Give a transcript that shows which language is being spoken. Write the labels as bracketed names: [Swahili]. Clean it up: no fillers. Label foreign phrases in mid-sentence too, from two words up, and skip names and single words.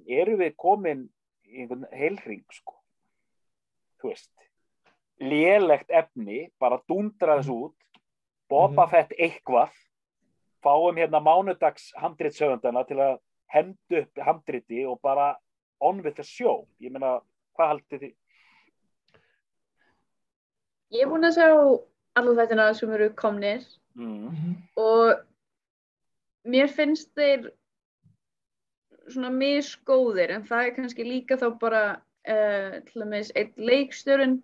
[Icelandic] Erum við komin í einhvern heilhring, sko? Þú veist, lélegt efni, bara dundra þessu út, Boba Fett eitthvað, fáum mánudags handritshöfundana til að henda upp handriti og bara [English] on with the show. [Icelandic] Ég meina, hvað haldið þið? Ég er búin að sjá alla þættina sem eru komnir og mér finnst þeir svona misgóðir, en það kannski líka þá bara til dæmis einn leikstjórinn.